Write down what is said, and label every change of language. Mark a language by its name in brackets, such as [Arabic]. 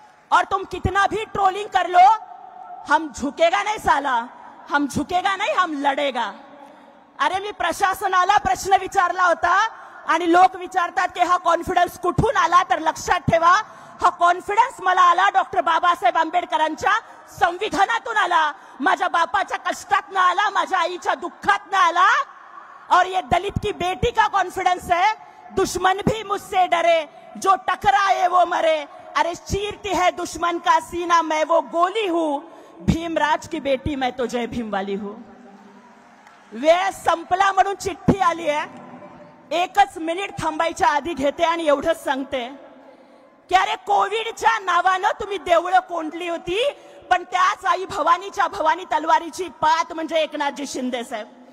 [Hindi] और तुम कितना भी ट्रोलिंग कर लो, हम झुकेगा नहीं साला, हम झुकेगा नहीं, हम लढेगा. [Marathi] अरे मी प्रशासनाला प्रश्न विचारला होता आणि लोक विचारतात की हा कॉन्फिडन्स कुठून आला, तर लक्षात ठेवा हा कॉन्फिडन्स मला आला डॉक्टर बाबासाहेब आंबेडकरांच्या संविधानातून आला, माझ्या बापाच्या कष्टातनं आला, माझ्या आईच्या दुःखातनं आला. [Hindi] और ये दलित की बेटी का कॉन्फिडेंस है, दुश्मन भी मुझसे डरे, जो टकराए वो मरे. अरे चीरती है दुश्मन का सीना, मैं वो गोली हूं, भीमराज की बेटी मैं तो जय भीम वाली हूं. [Marathi] वेळ संपला म्हणून चिठ्ठी आली आहे, एकच मिनिट थांबायच्या आधी घेते आणि एवढंच सांगते की अरे कोविडच्या नावानं तुम्ही देवळं कोंडली होती, पण त्याच आई भवानीच्या भवानी तलवारीची पात म्हणजे एकनाथजी शिंदे साहेब.